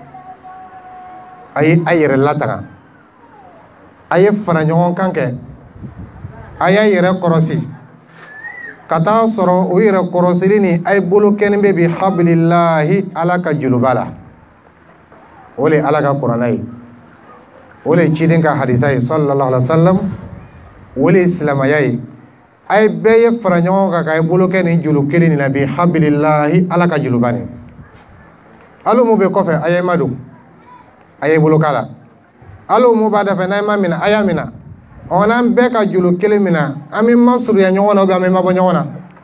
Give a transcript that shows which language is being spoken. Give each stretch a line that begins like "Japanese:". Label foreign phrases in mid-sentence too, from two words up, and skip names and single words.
Bambara: a ye a yɛrɛ lataga a ye fara ɲɔgɔn kan kɛ a y'a yɛrɛ kɔrɔsi ka taa sɔrɔ o yɛrɛ kɔrɔsili ni a ye bolo kɛnin bɛ
Arabic: بحبل الله
Bambara: Ala ka juluba la o le Ala ka kuranna ye o le ciden ka hadisa ye
Arabic: صلى الله عليه وسلم
Bambara: o le silamɛya ye a ye bɛɛ ye fara ɲɔgɔn kan k'a ye bolo kɛ nin julu kelen nin na
Arabic: بحبل الله
Bambara: Ala ka juluba nin hali mun bɛ kɔfɛ a ye ma don a ye bolo k'a la hali mun b'a da fɛ n'a ye ma minɛ a y'a minɛ n'an bɛɛ ka julu kelen minɛ an bɛ masurunya ɲɔgɔn na
French: ou bien
Bambara: an bɛ mabɔ ɲɔgɔn na